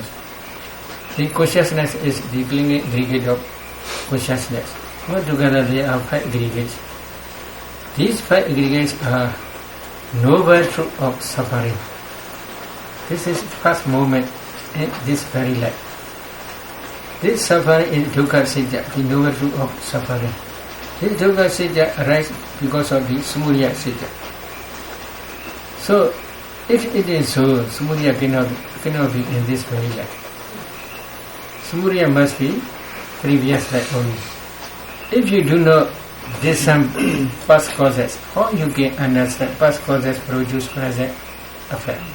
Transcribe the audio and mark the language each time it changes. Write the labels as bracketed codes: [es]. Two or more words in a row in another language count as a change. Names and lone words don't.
[en] The consciousness is the clinging aggregate of consciousness. Altogether they are 5 aggregates. These 5 aggregates are noble truth of suffering. This is first moment in this very life. This suffering is [pi] dukkha satya, [en] the noble truth of suffering. This [pi] dukkha satya [en] arises because of the [pi] samudaya satya. [en] So, if it is so, samudaya cannot be in this very life. Samudaya must be previous life only. If you do not discern past causes, how you can understand past causes produce present effect?